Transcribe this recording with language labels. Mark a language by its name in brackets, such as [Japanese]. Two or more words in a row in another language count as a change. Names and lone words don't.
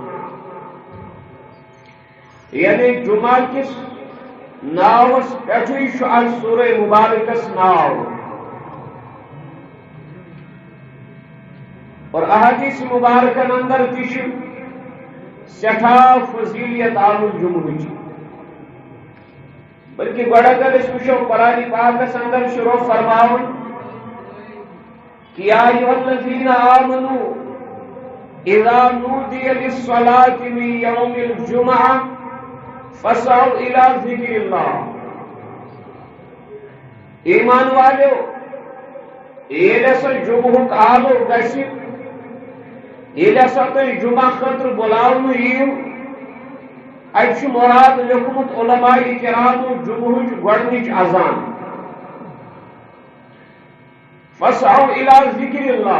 [Kashmiri] یعنی جمعہ کس ناوس پہ اخ سورہ مبارکس ناو، اور احادیث مبارکن اندر تش سٹھا فضیلیت آمد جمعہ، بلکہ گوڑ اگر اس وچھو قرآن پاکس اندر شروع فرماون کہ [Arabic] یا ایھا الذین آمنوا اذا نودی للصلاة من یوم الجمعہ فاسعوا الی ذکر اللہ۔ [Kashmiri] ایمان والو ییٚلہِ ہسا جمعہُک آلو گژھِ، ییٚلہِ ہسا تُہۍ جمعہ خٲطرٕ بُلاونہٕ یِیِو، اتھ مراد لیوکھمُت علماء کرامو جمعہٕچ گۄڈنِچ اذان، [Arabic] فاسعوا الی ذکر اللہ۔